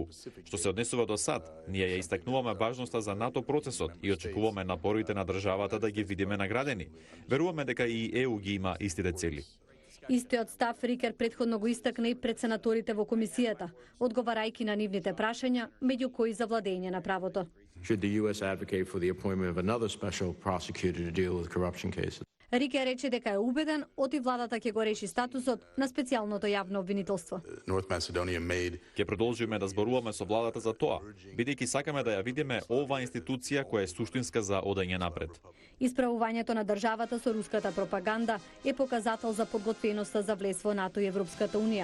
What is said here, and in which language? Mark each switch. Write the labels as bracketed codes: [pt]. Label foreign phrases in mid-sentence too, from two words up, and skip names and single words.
[mk] Што се однесува до САД, ние ја истакнуваме важноста за НАТО процесот и очекуваме напорите на државата да ги видиме наградени. Веруваме дека и ЕУ ги има истите цели. Истиот став Рикер претходно го истакна и пред сенаторите во комисијата, одговарајќи на нивните прашања, меѓу кои за владење на правото. [en] Should the US advocate for the appointment of another special prosecutor to deal with corruption cases? [mk] Рикер рече дека е убеден оти владата ќе го реши статусот на специјалното јавно обвинителство. Ќе продолжиме да зборуваме со владата за тоа, бидејќи сакаме да ја видиме оваа институција која е суштинска за одење напред. Исправувањето на државата со руската пропаганда е показател за подготвеноста за влез во НАТО и Европската Унија.